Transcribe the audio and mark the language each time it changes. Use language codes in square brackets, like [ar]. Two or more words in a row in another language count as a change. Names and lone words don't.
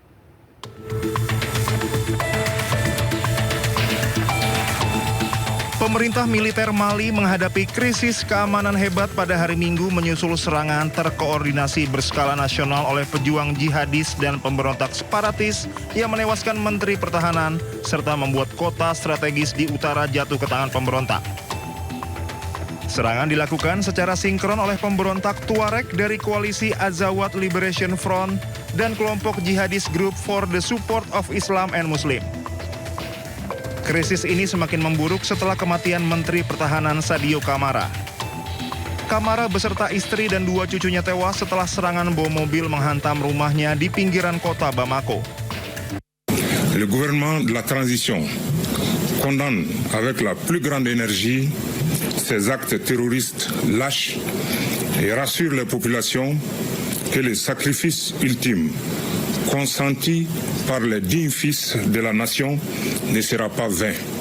[id] Pemerintah militer Mali menghadapi krisis keamanan hebat pada hari Minggu menyusul serangan terkoordinasi berskala nasional oleh pejuang jihadis dan pemberontak separatis yang menewaskan Menteri Pertahanan serta membuat kota strategis di utara jatuh ke tangan pemberontak. Serangan dilakukan secara sinkron oleh pemberontak Tuareg dari koalisi Azawad Liberation Front dan kelompok jihadis Group for the Support of Islam and Muslim. Krisis ini semakin memburuk setelah kematian Menteri Pertahanan Sadio Kamara. Kamara beserta istri dan 2 cucunya tewas setelah serangan bom mobil menghantam rumahnya di pinggiran kota Bamako. [fr] Le gouvernement de la transition condamne avec la plus grande énergie ces actes terroristes lâches et rassure les populations que les sacrifices ultimes consentis par les dignes fils de la nation ne sera pas vain.